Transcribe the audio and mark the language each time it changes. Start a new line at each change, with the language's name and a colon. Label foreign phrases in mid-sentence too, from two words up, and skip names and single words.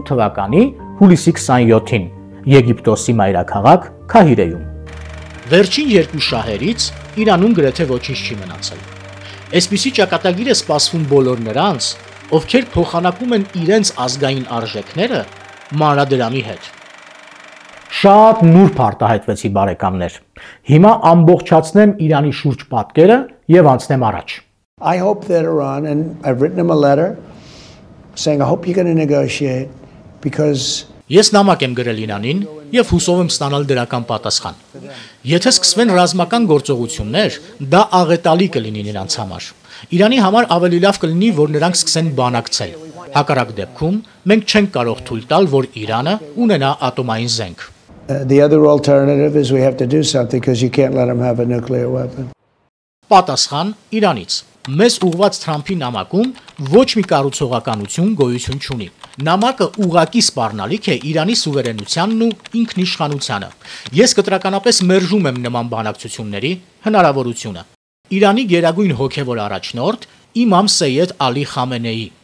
Armenian: թվականի հուլիսի 27-ին Եգիպտոսի մայրաքաղաք Քահիրեում։ Վերջին երկու շահերից Իրանում գրեթե ոչինչ չի մնացել։ Այսպիսի ճակատագիր է սպասվում բոլոր նրանց, ովքեր փոխանակում են իրենց ազգային արժեքները մանրադրամի հետ։ Շատ նուրբ արտահայտվեցի բարեկամներ։ Հիմա ամբողջացնեմ Իրանի շուրջ պատկերը եւ անցնեմ առաջ։
English: I hope that Iran, and I've written him a letter saying I hope you're going to negotiate because
Armenian: Ես նամակ եմ գրել Իրանին եւ հուսով եմ ստանալ դրական պատասխան։ Եթե սկսվեն ռազմական գործողություններ, դա աղետալի կլինի նրանց համար։ Իրանի համար ավելի լավ կլինի, որ նրանք սկսեն բանակցել։ Հակառակ դեպքում մենք չենք կարող թույլ տալ, որ Իրանը ունենա ատոմային զենք։
English: the other alternative is we have to do something because you can't let him have a nuclear weapon.
Armenian: Պատասխան Իրանից։ Մեզ ուղված Թրամփի նամակում ոչ մի կառուցողականություն գոյություն չունի։ Նամակը ուղղակի սպառնալիք է Իրանի սուվերենությանն ու ինքնիշխանությանը։ Ես կտրականապես մերժում եմ նման բանակցությունների հնարավորությունը։ Իրանի գերագույն հոգևոր առաջնորդ Իմամ Սեյեդ Ալի Խամենեի